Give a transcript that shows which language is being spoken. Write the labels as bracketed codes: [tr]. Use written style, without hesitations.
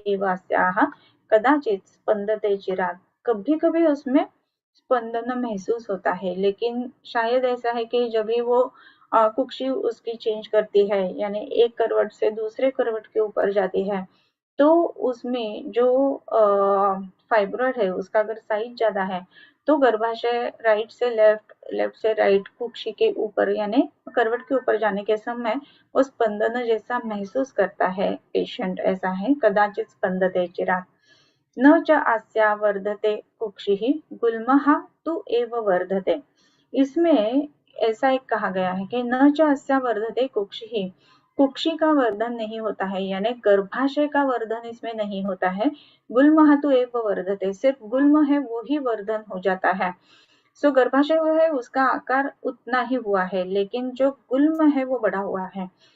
[sa] एवास्या कदाचित स्पंदते चिरात, [hi] कभी कभी उसमें स्पंदन महसूस होता है, लेकिन शायद ऐसा है कि जब भी वो कुक्षी उसकी चेंज करती है यानी एक करवट से दूसरे करवट के ऊपर जाती है तो उसमें जो फाइब्रॉइड है उसका अगर साइज ज्यादा है तो गर्भाशय राइट से लेफ्ट, लेफ्ट से राइट कुक्षी के ऊपर यानी करवट के ऊपर जाने के समय वो स्पंदन जैसा महसूस करता है पेशेंट, ऐसा है। [sa] कदाचित स्पंदते चिरात न च अस्या वर्धते कुक्षिः गुल्मः तु एव वर्धते। [hi] इसमें ऐसा एक कहा गया है कि [sa] न च अस्या वर्धते कुक्षिः, [hi] कुक्षी का वर्धन नहीं होता है यानी गर्भाशय का वर्धन इसमें नहीं होता है। [sa] गुल्मः तु एव वर्धते, [hi] सिर्फ गुल्म है वो ही वर्धन हो जाता है। सो गर्भाशय वो है उसका आकार उतना ही हुआ है लेकिन जो गुल्म है वो बड़ा हुआ है।